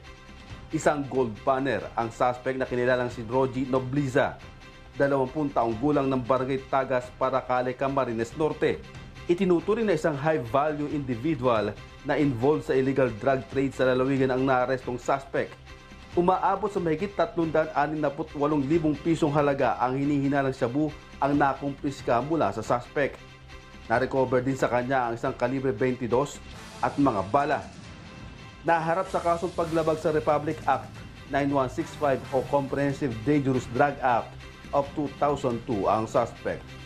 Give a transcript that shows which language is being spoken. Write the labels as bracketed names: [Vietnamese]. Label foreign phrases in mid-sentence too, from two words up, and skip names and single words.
[Filipino] Isang [English] gold panner [Filipino] ang suspect na kinilalang si Rogie Nobliza, 20 taong gulang ng Barangay Tagas, Paracale, Camarines Norte. Itinuturing na isang [English] high-value individual [Filipino] na involved sa [English] illegal drug trade [Filipino] sa lalawigan ang naarestong suspect. Umaabot sa mahigit 368,000 pisong halaga ang hinihinalang shabu ang nakumpiska mula sa suspect. Na-recover din sa kanya ang isang kalibre 22 at mga bala. Naharap sa kasong paglabag sa Republic Act 9165 o Comprehensive Dangerous Drug Act of 2002 ang suspect.